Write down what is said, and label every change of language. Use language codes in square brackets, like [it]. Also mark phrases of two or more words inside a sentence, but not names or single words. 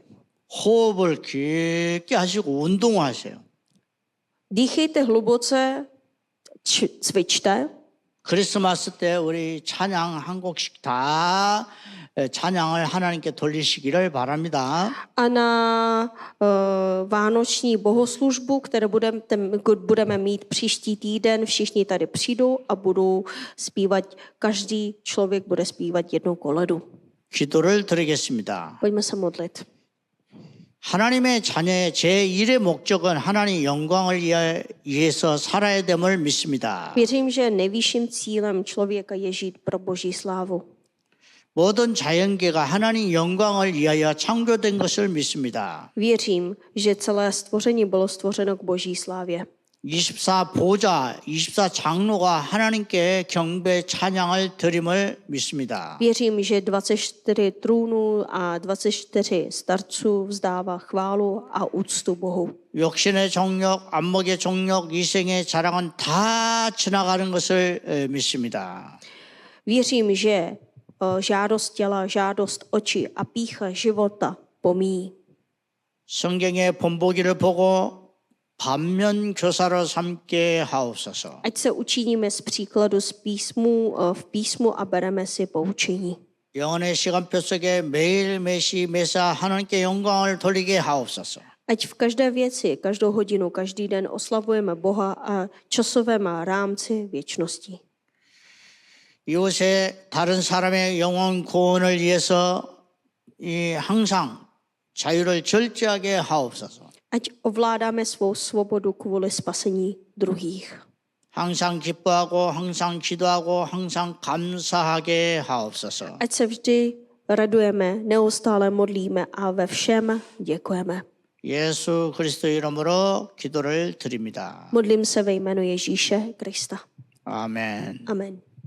[ko] 호흡을 깊게 하시고 운동하세요. [cs] Dýchejte hluboce, cvičte. [ko] 크리스마스 때 우리 찬양 한 곡씩 다 찬양을 하나님께 돌리시기를 바랍니다. [cs] A na vánoční bohoslužbu, kterou budeme mít příští týden, všichni tady přijdou a budou zpívat, každý člověk bude zpívat jednu koledu. [ko] 기도를 드리겠습니다. [cs] Pojďme se modlit. [ko] 하나님의 자녀의 제1의 목적은 하나님 영광을 위해서 살아야 됨을 믿습니다. [cs] Věřím, že nejvyšším cílem člověka je žít pro Boží slávu. [ko] 모든 자연계가 하나님 영광을 위하여 창조된 것을 믿습니다. [cs] Věřím, že celé stvoření bylo stvořeno k Boží slávě. [ko] 24 보좌, 24 장로가 하나님께 경배 찬양을 드림을 믿습니다. [cs] Věřím, že 24 trůnů a 24 starců vzdává chválu a úctu Bohu. [ko] 육신의 정력, 안목의 정력, 이생의 자랑은 다 지나가는 것을 믿습니다. [cs] Věřím, že žádost těla, žádost očí a pýcha života pomíjí. [ko] 성경의 본보기를 보고 반면 교사로 삼게 하옵소서. [cs] Ať se učiníme z příkladu v písmu a bereme si poučení. [ko] 영혼의 시간표 속에 매일 매사 하나님께 영광을 돌리게 하옵소서. [cs] Ať v každé věci, každou hodinu, každý den oslavujeme Boha a časovém rámci věčnosti. [ko] 이곳에 다른 사람의 영혼 구원을 위해서 항상 자유를 절제하게 하옵소서. [cs] Ať ovládáme svou svobodu kvůli spasení druhých. [ko] 항상 기뻐하고 항상 기도하고 항상 감사하게 하옵소서. [cs] Ať se vždy radujeme, neustále modlíme a ve všem děkujeme. [ko] 예수 그리스도 이름으로 기도를 드립니다. [cs] Modlím se ve jménu Ježíše Krista. [ko] 아멘. [cs] Amen.